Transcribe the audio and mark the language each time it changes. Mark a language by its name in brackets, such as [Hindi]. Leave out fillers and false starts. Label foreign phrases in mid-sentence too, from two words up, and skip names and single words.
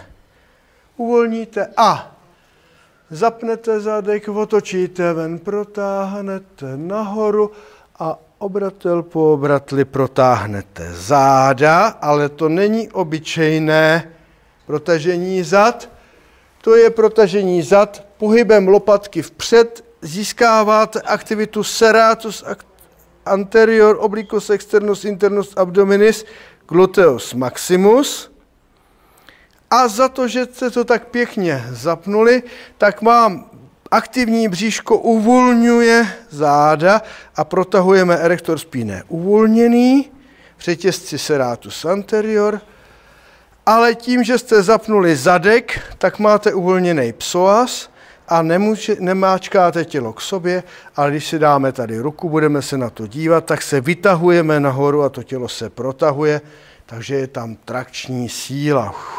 [Czech] Uvolníte a zapnete zadek, otočíte ven, protáhnete nahoru a obratel po obratli protáhnete záda, ale to není obyčejné protažení zad. To je protažení zad pohybem lopatky vpřed, získáváte aktivitu [Latin] serratus anterior obliquus externus internus abdominis gluteus maximus. [Czech] A za to, že jste to tak pěkně zapnuli, tak vám aktivní bříško uvolňuje záda a protahujeme [Latin] erector spinae [Czech] uvolněný, řetězci [Latin] serratus anterior, [Czech] ale tím, že jste zapnuli zadek, tak máte uvolněný psoas a nemáčkáte tělo k sobě, ale když si dáme tady ruku, budeme se na to dívat, tak se vytahujeme nahoru a to tělo se protahuje, takže je tam trakční síla.